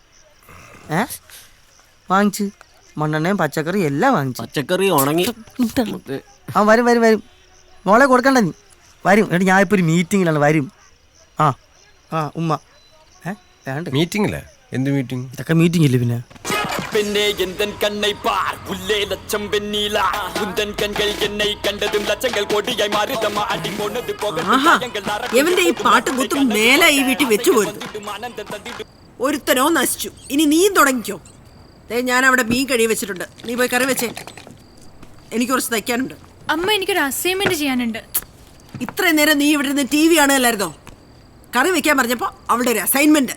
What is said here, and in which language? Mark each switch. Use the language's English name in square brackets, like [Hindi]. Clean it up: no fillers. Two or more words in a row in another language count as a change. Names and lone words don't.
[Malayalam] വാങ്ങിച്ച് മണ്ണെണ്ണയും പച്ചക്കറി എല്ലാം വാങ്ങിച്ചു. പച്ചക്കറി ഉണങ്ങി. ആ വരും വരും വരും. മോളെ കൊടുക്കണ്ട നീ. വരും. എന്നിട്ട് ഞാൻ ഇപ്പൊ ഒരു മീറ്റിങ്ങിലാണ്. വരും. ആ ആ ഉമ്മ മീറ്റിംഗില്ല. എന്ത് മീറ്റിംഗ്? ഇതൊക്കെ മീറ്റിംഗ് ഇല്ലേ പിന്നെ? [Tamil] பெண்ணே எந்தன் கண்ணை பார் உள்ளே லட்சம் வெண்ணீலா உந்தன் கண்கள் என்னை கண்டதும் லட்சங்கள் கோடியாய் மாறுதம்மா அடி போனது போக [Malayalam] എവന്റെ ഈ പാട്ടും കുത്തും മേലെ ഈ വീട്ടിൽ വെച്ചു പോരുത്. ഒരുത്തനോ നശിച്ചു. ഇനി നീയും തുടങ്ങിക്കോ. ഞാൻ അവിടെ മീൻ കഴി വെച്ചിട്ടുണ്ട്. നീ പോയി കറി വെച്ചേ. എനിക്ക് കുറച്ച് തയ്ക്കാനുണ്ട്. അമ്മ എനിക്കൊരു അസൈൻമെന്റ് ചെയ്യാനുണ്ട്. ഇത്രയും നേരം നീ ഇവിടെ നിന്ന് TV കാണുകയല്ലായിരുന്നോ? കറി വെക്കാൻ പറഞ്ഞപ്പോ അവളുടെ ഒരു അസൈൻമെന്റ്.